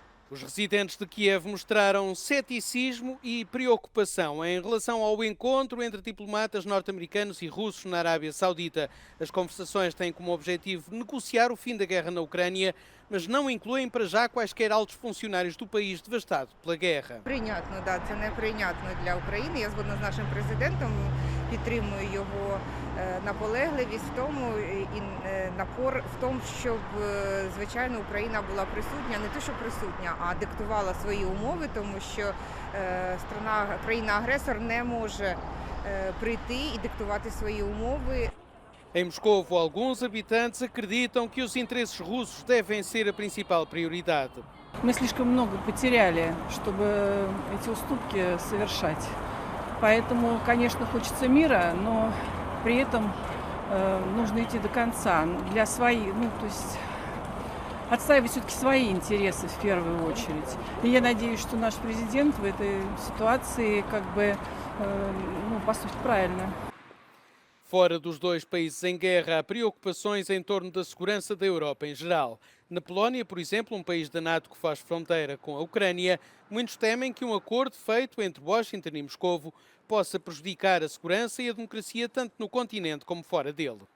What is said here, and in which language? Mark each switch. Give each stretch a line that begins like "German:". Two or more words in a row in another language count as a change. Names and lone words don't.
Portuguese: Os residentes de Kiev mostraram ceticismo e preocupação em relação ao encontro entre diplomatas norte-americanos e russos na Arábia Saudita. As conversações têm como objetivo negociar o fim da guerra na Ucrânia, mas não incluem para já quaisquer altos funcionários do país devastado pela guerra.
Ukrainian: Прийнятно, да, це неприйнятно для України. Я згодна з нашим президентом, підтримую його наполегливість в тому і напор в тому, щоб, звичайно, Україна була присутня, не те, що присутня, а диктувала свої умови, тому що країна-агресор не може прийти і диктувати свої умови.
Portuguese: Em Moscovo, alguns habitantes acreditam que os interesses russos devem ser a principal prioridade.
Russian: Мы слишком много потеряли, чтобы эти уступки совершать. Поэтому, конечно, хочется мира, но при этом нужно идти до конца. Для своих, то есть отстаивать все-таки свои интересы в первую очередь. И я надеюсь, что наш президент в этой ситуации поступит правильно.
Portuguese: Fora dos dois países em guerra, há preocupações em torno da segurança da Europa em geral. Na Polónia, por exemplo, um país da NATO que faz fronteira com a Ucrânia, muitos temem que um acordo feito entre Washington e Moscovo possa prejudicar a segurança e a democracia tanto no continente como fora dele.